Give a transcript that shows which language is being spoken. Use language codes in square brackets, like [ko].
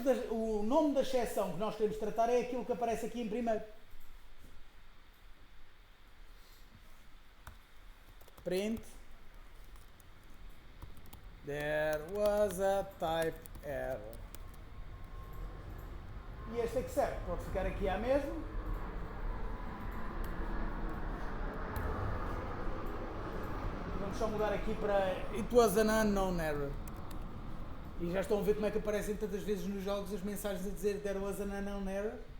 [pt] O nome da exceção que nós queremos tratar é aquilo que aparece aqui em primeiro. [en] Print there was a type error. [pt] E este except pode ficar aqui à mesma. Vamos só mudar aqui para [en] it was an unknown error. [pt] E já estão a ver como é que aparecem tantas vezes nos jogos as mensagens a dizer [en] there was an unknown error.